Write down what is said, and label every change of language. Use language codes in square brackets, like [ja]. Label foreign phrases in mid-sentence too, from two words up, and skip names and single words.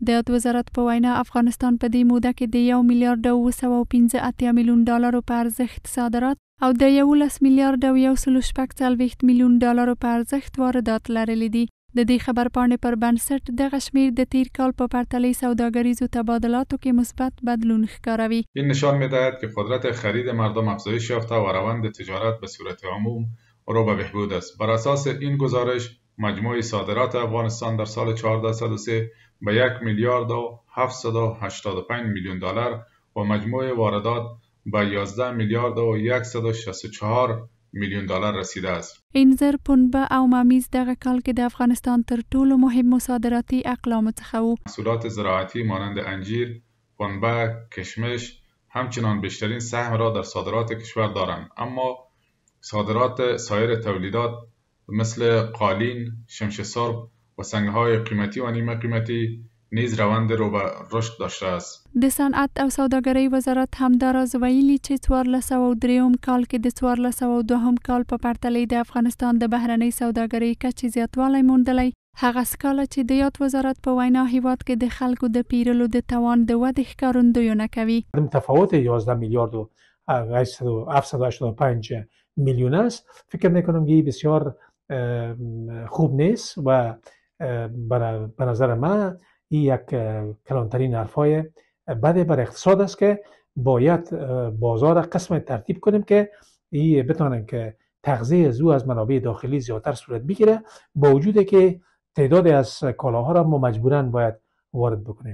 [ps] د وزارت په وینا افغانستان په دې موده کې د 1 میلیارډ او 215 میلیون ډالرو په ارزښت صادرات او د 11 میلیارډ او 140 میلیون ډالرو په ارزښت واردات لرلي دي. د دې خبرپاڼې پر بنسټ دغه شمیر د تیر کال په پرتله سوداګریزو تبادلاتو کې مثبت بدلون ښکاروي. [fa] این نشان می‌دهد که قدرت خرید مردم افزایش یافته و روند تجارت به صورت عموم رو به بهبود است. بر اساس این گزارش مجموع صادرات افغانستان در سال 1403 به 1 میلیارد و 785 میلیون دلار و مجموع واردات به 11 میلیارد و 164 میلیون دلار رسیده است. [ps] انځر، پنبه او ممیز دغه کال کې د افغانستان تر ټولو مهم صادراتي اقلام څخه وو. [fa] محصولات زراعتی مانند انجیر، پنبه، کشمش همچنان بیشترین سهم را در صادرات کشور دارند، اما صادرات سایر تولیدات مثل قالین، شمش سرخ و سنگ‌های قیمتی و نیمه قیمتی نیز روند رو به رشد داشته است. [ps] د صنعت او سوداګرۍ وزارت همداراز ویلي چې 1403 کال کې د 1402 کال په پرتله د افغانستان د بهرنۍ سوداګرۍ کچې زیاتوالی موندلی. هغه سکاله چې د یاد وزارت په وینا هیواد کې د خلکو د پیرلو د توان د ودې ښکارندویونه کوي. [fa] تفاوت 11 میلیارد و 785 میلیون است. فکر میکنم که بسیار خوب نیست و به نظر من این یک کلانترین حرفای بده بر اقتصاد است که باید بازار قسم ترتیب کنیم که این بتونن که تغذیه زو از منابع داخلی زیادتر صورت بگیره، با وجودی که تعدادی از کالاها را ما مجبوراً باید وارد بکنیم.